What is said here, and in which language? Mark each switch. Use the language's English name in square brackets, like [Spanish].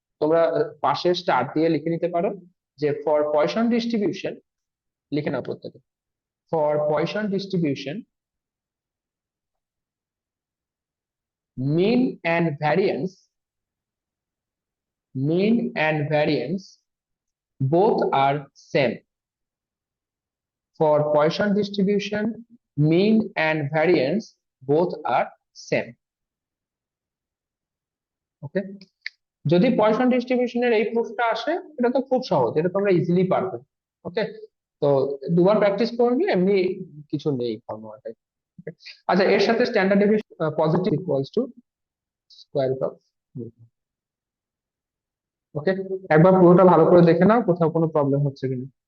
[Bangla] তোমরা পাশে স্টার দিয়ে লিখে নিতে পারো যে [English] for Poisson distribution, [Bangla] লিখে নাও প্রত্যেকে, [English] For Poisson distribution mean and variance mean and variance both are same. For Poisson distribution, mean and variance both are same. [Bangla] ওকে, যদি পয়সন ডিস্ট্রিবিউশনের এই প্রুফটা আসে, এটা তো খুব সহজ, এটা তোমরা ইজিলি পারবে। ওকে, তো দুবার প্র্যাকটিস করবে, এমনি কিছু নেই ফর্মুলাটাই। আচ্ছা, এর সাথে standard deviation positive equals to square root of, ওকে, একবার পুরোটা ভালো করে দেখে নাও কোথাও কোনো প্রবলেম হচ্ছে কিনা।